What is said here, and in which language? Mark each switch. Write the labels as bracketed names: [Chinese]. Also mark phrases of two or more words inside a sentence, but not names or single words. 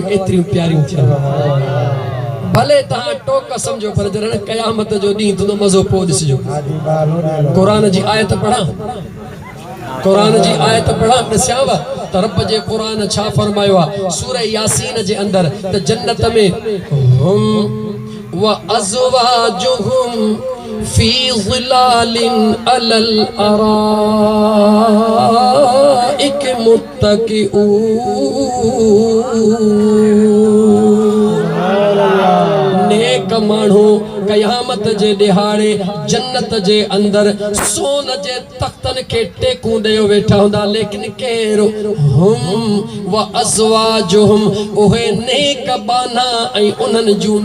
[Sindhi] एतिरियूं प्यारियूं थियनि भले तव्हां टोक समझो पर जॾहिं क़यामत जो ॾींहुं तुंहिंजो मज़ो पोइ ॾिसिजो क़ुरान जी आयत पढ़ां क़ुरान जी आयत पढ़ां ॾिसांव त रब जे क़ुरान छा फरमायो आहे सूरह यासीन जे अंदरि त जन्नत में [Arabic] هم وأزواجهم في ظلال على الأرائك متكئون [Sindhi] नेक माण्हू क़यामत जे ॾिहाड़े जन्नत जे अंदरि सोन जे तख़्तनि खे टेकूं ॾेई वेठा हूंदा लेकिन केरु [Arabic] هم وأزواجهم [Sindhi] उहे नेक बाना ऐं उन्हनि जूं